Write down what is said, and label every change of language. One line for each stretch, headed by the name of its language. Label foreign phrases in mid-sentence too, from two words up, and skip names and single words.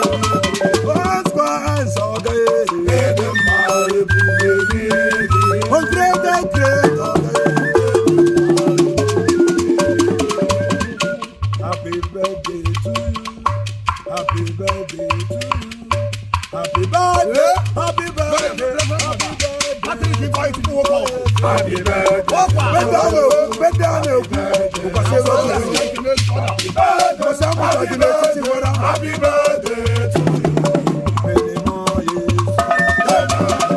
Igbo: Oscar and Soga. Ịdị mma, ebube gị dị egwu.
English: Oh, great and great, oh, great. Happy birthday to you. Happy birthday to you. Happy birthday, happy birthday, happy birthday. Patrick, you fight to walk out. Happy birthday. Walk out. Bend down, oh, bend down, oh.
Igbo: Ụbọchị ego dị.
English: Happy birthday.
Igbo: Ụbọchị amụrụ gị n'etiti nwere.
English: Happy birthday to you. Many more years.